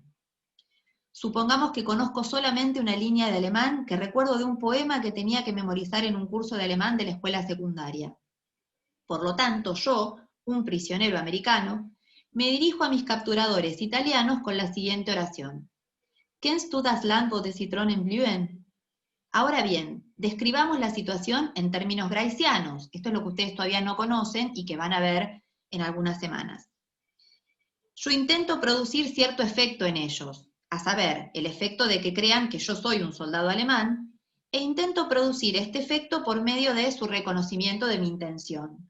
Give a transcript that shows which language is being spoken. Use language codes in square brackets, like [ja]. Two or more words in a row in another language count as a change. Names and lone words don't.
[es] Supongamos que conozco solamente una línea de alemán que recuerdo de un poema que tenía que memorizar en un curso de alemán de la escuela secundaria. Por lo tanto, yo, un prisionero americano, me dirijo a mis capturadores italianos con la siguiente oración. [de] ¿Kennst du das Land wo die Zitronen blühen? [es] Ahora bien, describamos la situación en términos graicianos. Esto es lo que ustedes todavía no conocen y que van a ver en algunas semanas. Yo intento producir cierto efecto en ellos, a saber, el efecto de que crean que yo soy un soldado alemán, e intento producir este efecto por medio de su reconocimiento de mi intención.